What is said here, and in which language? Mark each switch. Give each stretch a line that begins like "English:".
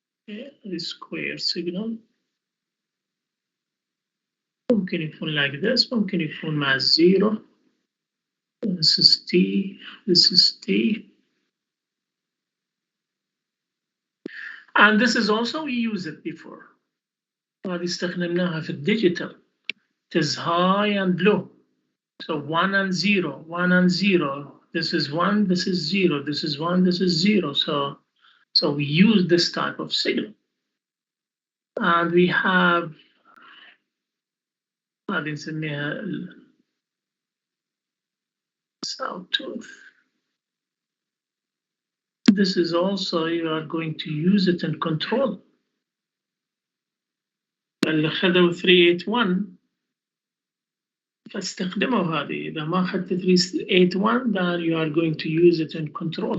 English: Okay, the square signal
Arabic: ممكن يكون
English: like this،
Arabic: ممكن يكون مع 0.
English: This is T, this is T. And this is also, we use it before.
Arabic: هذه استخدمناها في الديجيتال.
English: It is high and low. So 1 and 0, 1 and 0. This is 1, this is 0, this is 1, this is 0. So we use this type of signal. And we have
Arabic: هذه نسميها
English: sawtooth. This is also, you are going to use it in control.
Arabic: اللي خذوا 381 فاستخدموا هذه. إذا ما أخذت 381
English: then you are going to use it in control.